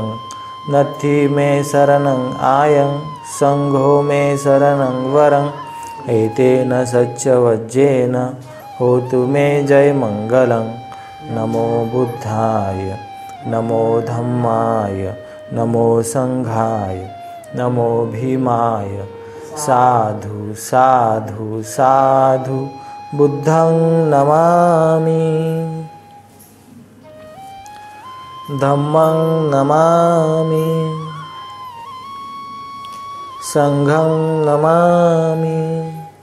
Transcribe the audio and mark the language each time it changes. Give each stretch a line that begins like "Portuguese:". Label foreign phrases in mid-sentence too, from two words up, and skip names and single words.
Pali: नथि मे शरणं आयं संघो मे शरणं वरम् एतेन सच्चवज्जेन होतु मे जयमङ्गलं नमो बुद्धाय नमो धम्माय नमो संघाय नमो भीमाय साधु साधु साधु बुद्धं नमामि धम्मं नमामि संघं नमामि